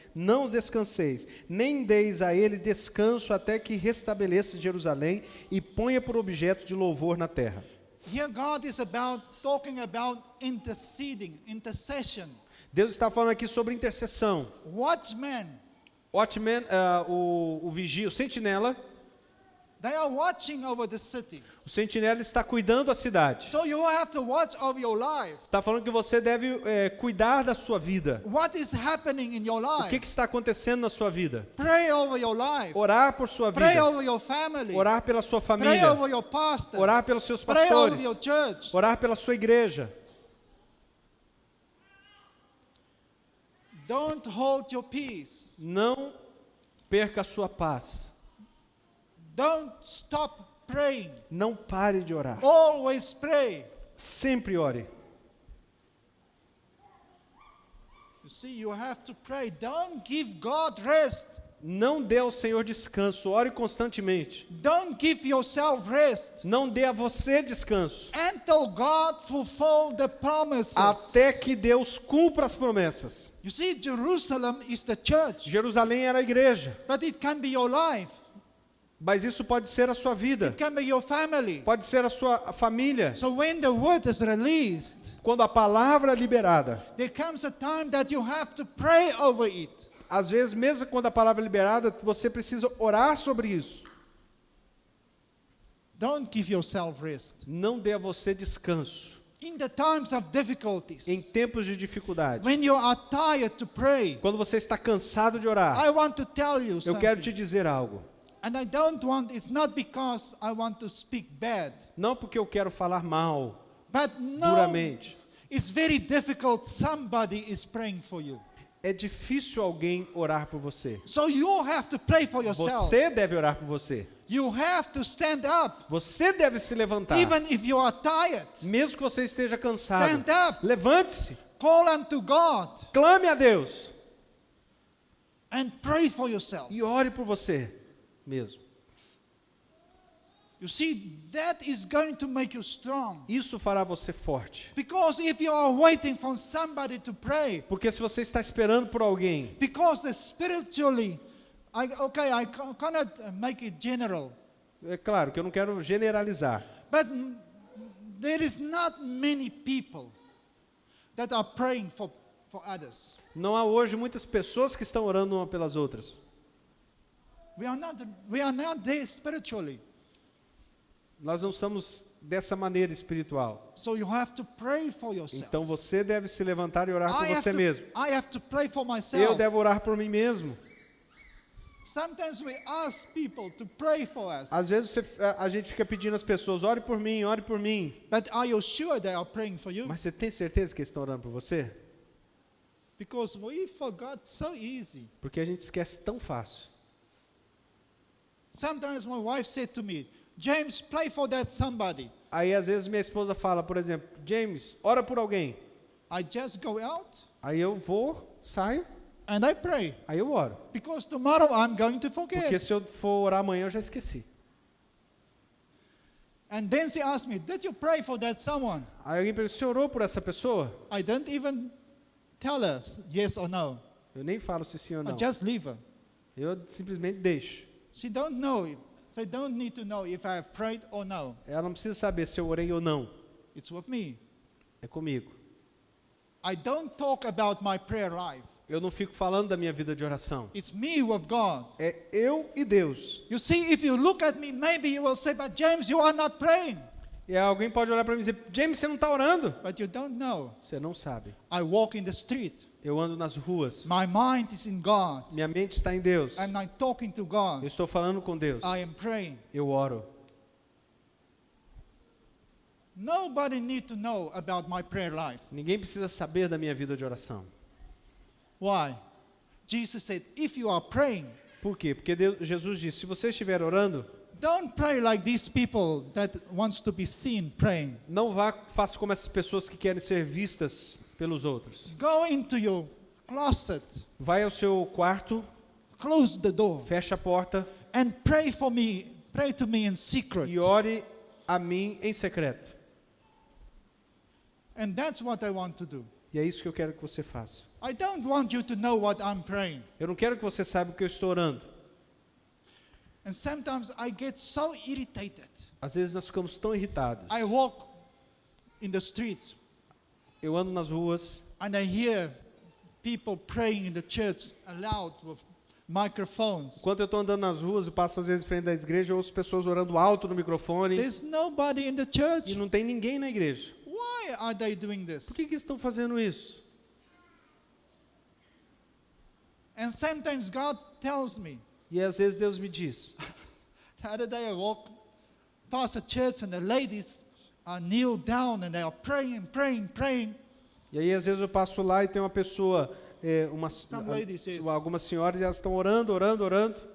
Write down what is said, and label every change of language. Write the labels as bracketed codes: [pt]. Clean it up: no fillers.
[pt] Não descanseis, nem deis a ele descanso até que restabeleça Jerusalém e ponha por objeto de louvor na terra. [en] Here God is talking about intercession. [pt] Deus está falando aqui sobre intercessão. [en] Watchmen, [pt] Watchman, o vigia, o sentinela. [en] they are watching over the city. [pt] O sentinela está cuidando da cidade. [en] So you have to watch over your life. [pt] Está falando que você deve cuidar da sua vida. [en] What is happening in your [pt] O que [en] life? [pt] está acontecendo na sua vida? [en] Pray over your life. [pt] Orar por sua [en] Pray [pt] vida. [en] over your family. [pt] Orar pela sua [en] Pray [pt] família. [en] over your pastor. [pt] Orar pelos seus [en] Pray over [pt] pastores. [en] your church. [pt] Orar pela sua igreja. [en] Don't hold your peace. [pt] Não perca a sua paz. [en] Don't stop praying. [pt] Não pare de orar. [en] Always pray. [pt] Sempre ore. [en] You see, you have to pray. Don't give God rest. [pt] Não dê ao Senhor descanso. Ore constantemente. [en] Don't give yourself rest [pt] Não dê a você descanso. [en] until God fulfill the promises. [pt] Até que Deus cumpra as promessas. [en] You see, Jerusalem is the church, [pt] Jerusalém era a igreja. [en] but it can be your life. [pt] Mas isso pode ser a sua vida. [en] It can be your family. [pt] Pode ser a sua família. [en] So when the word is released, [pt] Quando a palavra é liberada. [en] there comes a time that you have to pray over it. [pt] Às vezes, mesmo quando a palavra é liberada, você precisa orar sobre isso. [en] Don't give yourself rest. [pt] Não dê a você descanso. [en] In the times of difficulties, [pt] Em tempos de dificuldade. [en] when you are tired to pray, [pt] Quando você está cansado de orar. [en] I want to tell you [pt] Eu quero te [en] something. [pt] dizer algo. [en] And I don't want, it's not because I want to speak bad, [pt] Não porque eu quero falar mal, [en] but no, [pt] duramente. [en] it's very difficult. Somebody is praying for you. [pt] É difícil alguém orar por você. [en] So you have to pray for yourself. [pt] Você deve orar por você. [en] You have to stand up. [pt] Você deve se levantar. [en] Even if you are tired, [pt] Mesmo que você esteja cansado. [en] stand up. [pt] Levante-se. [en] Call unto God [pt] Clame a Deus. [en] and pray for yourself. [pt] E ore por você mesmo. [en] You see, that is going to make you strong. [pt] Isso fará você forte. [en] Because if you are waiting for somebody to pray, [pt] Porque se você está esperando por alguém, [en] because spiritually, I cannot make it general, [pt] é claro que eu não quero generalizar, [en] but there is not many people that are praying for others. [pt] não há hoje muitas pessoas que estão orando uma pelas outras. [en] We are not there spiritually. [pt] Nós não somos dessa maneira espiritual. [en] So you have to pray for yourself. [pt] Então você deve se levantar e orar por você mesmo. [en] I have to pray for [pt] Eu [en] myself. [pt] devo orar por mim mesmo. [en] Sometimes we ask people to pray for us. [pt] Às vezes a gente fica pedindo às pessoas, ore por mim, ore por mim. [en] But are you sure they are praying for you? [pt] Mas você tem certeza que eles estão orando por você? [en] Because we forgot so easy. [pt] Porque a gente esquece tão fácil. [en] Sometimes my wife said to me, James, pray for that somebody. [pt] Aí às vezes minha esposa fala, por exemplo, James, ora por alguém. [en] I just go out [pt] Aí eu vou, saio, [en] and I pray. [pt] aí eu oro. [en] Because tomorrow I'm going to [pt] Porque [en] forget. [pt] se eu for orar amanhã eu já esqueci. [en] And then she asked me, did you pray for that someone? [pt] Aí alguém pergunta, você orou por essa pessoa? [en] I don't even tell her yes or no. [pt] Eu nem falo se sim ou [en] I [pt] não. [en] just leave her. [pt] Eu simplesmente deixo. [en] She don't know it. They don't need to know if I have prayed or no. [pt] Ela não precisa saber se eu orei ou não. [en] It's with me. [pt] É comigo. [en] I don't talk about my prayer life. [pt] Eu não fico falando da minha vida de oração. [en] It's me with God. [pt] É eu e Deus. [en] You see, if you look at me, maybe you will say, but James, you are not praying. [pt] E aí alguém pode olhar para mim e dizer, James, você não está orando? [en] But you don't know. [pt] Você não sabe. [en] I walk in the street. [pt] Eu ando nas ruas. [en] My mind is in God. [pt] Minha mente está em Deus. [en] And I'm talking to [pt] Eu [en] God. [pt] estou falando com Deus. [en] I am praying. [pt] Eu oro. [en] Nobody need to know about my prayer life. [pt] Ninguém precisa saber da minha vida de oração. [en] Why? Jesus said, if you are praying, [pt] Por quê? Porque Jesus disse, se você estiver orando, [en] don't pray like these people that wants to be seen praying. [pt] não faça como essas pessoas que querem ser vistas pelos outros. [en] Go into your closet, [pt] Vai ao seu quarto, [en] close the door, [pt] feche a porta [en] and pray for me. Pray to me in secret. [pt] e ore a mim em secreto. [en] And that's what I want to do. [pt] E é isso que eu quero que você faça. [en] I don't want you to know what I'm praying. [pt] Eu não quero que você saiba o que eu estou orando. [en] And sometimes I get so irritated. [pt] Às vezes nós ficamos tão irritados. [en] I walk in the streets [pt] Eu ando nas ruas [en] and I hear people praying in the church aloud with microphones. [pt] Enquanto eu estou andando nas ruas e passo às vezes em frente da igreja, eu ouço pessoas orando alto no microfone [en] There's nobody in the church. [pt] e não tem ninguém na igreja. [en] Why are they doing [pt] Por [en] this? [pt] que estão fazendo isso? [en] And sometimes God tells me. [pt] E às vezes Deus me diz. [en] The other day I walked past a church and the ladies are kneel down and they are praying, praying, praying. [pt] E aí às vezes eu passo lá e tem uma pessoa, [en] Some ladies, yes. [pt] algumas senhoras, e elas estão orando, orando, orando.